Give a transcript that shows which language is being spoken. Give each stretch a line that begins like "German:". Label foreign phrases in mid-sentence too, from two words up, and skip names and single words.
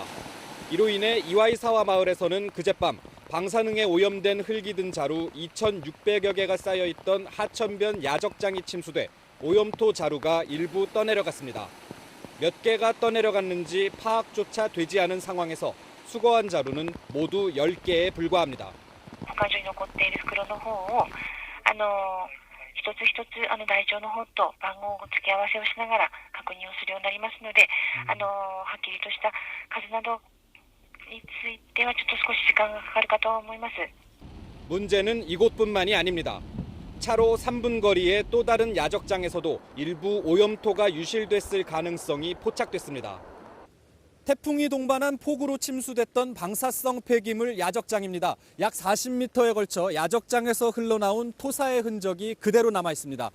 Korean: 이로 인해 이와이사와 마을에서는 그젯밤 방사능에 오염된 흙이 든 자루 2,600여 개가 쌓여있던 하천변 야적장이 침수돼 오염토 자루가 일부 떠내려갔습니다. 몇 개가 떠내려갔는지 파악조차 되지 않은 상황에서 수거한 자루는 모두 10개에 불과합니다.
Japanese: 一つ一つ台帳の方と番号を付け合わせをしながら確認をするようになりますので、はっきりとした数などについてはちょっと少し時間がかかるかと思います。
Korean: 문제는 이곳뿐만이 아닙니다. 차로 3분 거리의 또 다른 야적장에서도 일부 오염토가 유실됐을 가능성이 포착됐습니다. 태풍이 동반한 폭우로 침수됐던 방사성 폐기물 야적장입니다. 약 40m에 걸쳐 야적장에서 흘러나온 토사의 흔적이 그대로 남아 있습니다.